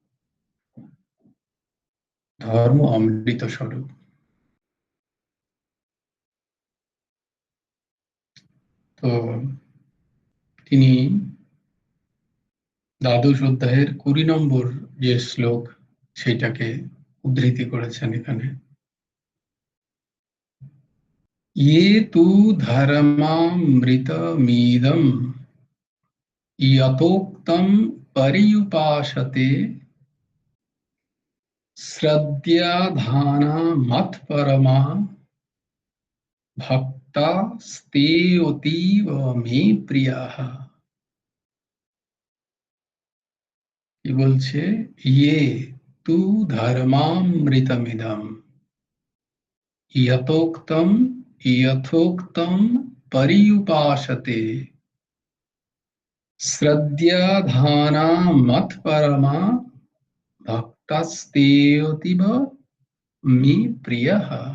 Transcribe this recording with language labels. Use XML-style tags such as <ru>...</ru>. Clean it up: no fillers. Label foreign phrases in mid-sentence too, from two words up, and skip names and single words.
<bn>ধর্ম অমৃত স্বরূপ। তো তিনি দ্বাদশ অধ্যায়ের 20 নম্বর যে শ্লোক, সেটাকে উদ্ধৃতি করেছেন এখানে।</bn> <sa>ये तु धर्मामृतमिदं यथोक्तं पर्युपासते শ্রদ্ধাধানা মৎপরমা ভক্তাস্তে অতীব মে প্রিয়াঃ।</sa> <bn>কি বলছে?</bn> <sa>ইয়ে তু ধর্মামৃতমিদম যথোক্তম যথোক্তম पर्युपासते শ্রদ্ধাধানা মৎপরমা ভক্তাস্তে অতীব মে প্রিয়াঃ।</sa>